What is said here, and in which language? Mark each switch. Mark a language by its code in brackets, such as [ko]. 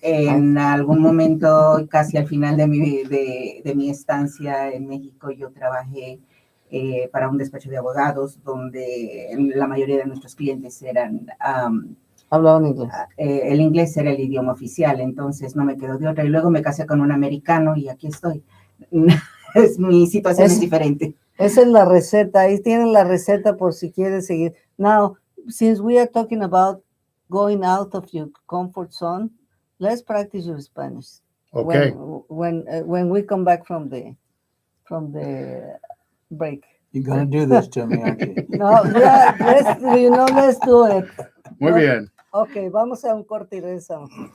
[es] En algún momento, casi al final de mi estancia en México, yo trabajé para un despacho de abogados, donde la mayoría de nuestros clientes eran... hablaban inglés. El inglés era el idioma oficial, entonces no me quedó de otra. Y luego me casé con un americano y aquí estoy. Mi situación es diferente. Esa es la receta. Ahí tienen la receta por si quieres seguir. [en] Now, since we are talking about going out of your comfort zone, let's practice your Spanish. Okay. When we come back from the break. You're gonna do this to me, aren't you? No, yeah, let's do it. [es] Muy bien. Okay, vamos a un corte y regresamos.